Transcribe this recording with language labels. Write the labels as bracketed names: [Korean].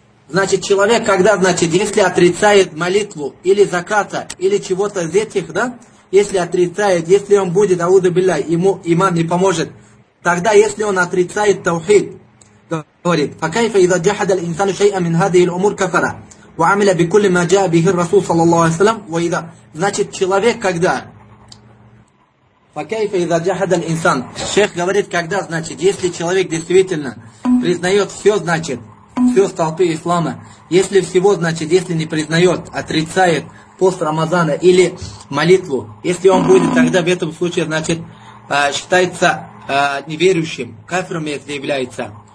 [Russian] Значит, человек, когда, значит, если отрицает молитву или заката, или чего-то из этих, да, если отрицает, если он будет, [Arabic] ауза биллях, [Russian] ему иман не поможет, тогда, если он отрицает таухид, говорит, [Arabic] فَكَيْفَ إِذَا جَحَدَ الْإِنسَانُ شَيْئًا مِنْ هَذِهِ الْأُمُورِ كَفَرًا وَعَمِلَ بِكُلِّ مَا جَاءَ بِهِ الرَّسُولُ صَلَّى اللَّهُ عَلَيْهِ وَسَلَّمَ وَإِذَا. [Russian] Значит, человек, когда [Arabic] فَكَيْفَ إِذَا جَحَدَ الْإِنسَانُ. [Russian] Шейх говорит, когда, значит, если человек действительно признает все, значит, все столпы ислама, если всего, значит, если не признает, отрицает пост Рамазана или молитву, если он будет, тогда в этом случае, значит, считается неверующим, кафиром является.